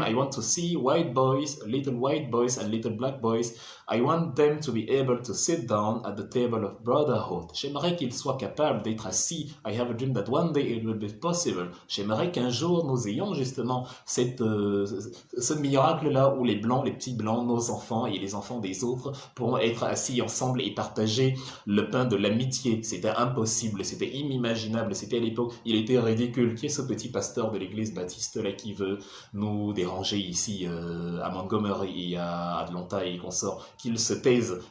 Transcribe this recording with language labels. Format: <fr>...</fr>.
<en>I want to see white boys, little white boys and little black boys. I want them to be able to sit down at the table of brotherhood.</en> <fr>J'aimerais qu'ils soient capables d'être assis.</fr> <en>I have a dream that one day it will be possible.</en> <fr>J'aimerais qu'un jour nous ayons justement ce miracle-là où les blancs, les petits blancs, nos enfants et les enfants des autres pourront être assis ensemble et partager le pain de l'amitié. C'était impossible, c'était inimaginable, c'était à l'époque, il était ridicule. Qui est ce petit pasteur de l'église baptiste là qui veut nous déranger ici à Montgomery et à Atlanta et consorts, qu'il se taise.</fr>